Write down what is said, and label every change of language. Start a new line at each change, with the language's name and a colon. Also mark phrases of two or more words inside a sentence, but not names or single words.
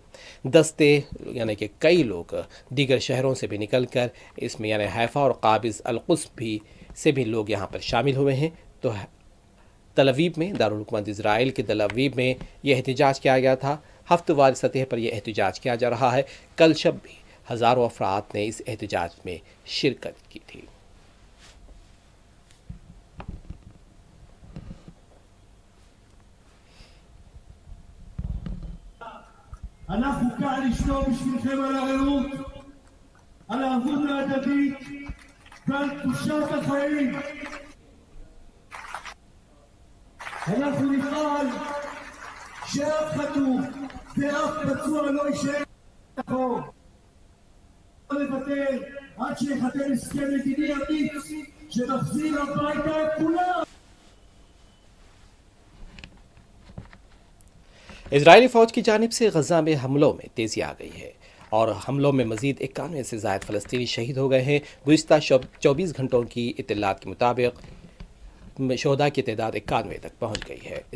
Urdu: دستے یعنی کہ کئی لوگ دیگر شہروں سے بھی نکل کر اس میں یعنی حیفا اور قابض القدس سے بھی لوگ یہاں پر شامل ہوئے ہیں۔ تو تل ابیب میں دارالحکومت اسرائیل کے تل ابیب میں یہ احتجاج کیا گیا تھا۔ ہفتہ وار سطح پر یہ احتجاج کیا جا رہا ہے۔ کل شب بھی ہزاروں افراد نے اس احتجاج میں شرکت کی تھی۔
Hebrew: אנחנו כאן לשמור בשבילכם על הרעות, על הערבות ההדדית ועל קדושת החיים. אנחנו נפעל שאף חטוף ואף פצוע לא יישאר מאחור. לא נוותר עד שיחתם הסכם מדיני אמיץ שמחזיר הביתה את כולם.
Urdu: اسرائیلی فوج کی جانب سے غزہ میں حملوں میں تیزی آ گئی ہے اور حملوں میں مزید 91 سے زائد فلسطینی شہید ہو گئے ہیں۔ گزشتہ 24 گھنٹوں کی اطلاعات کے مطابق شہداء کی تعداد 91 تک پہنچ گئی ہے۔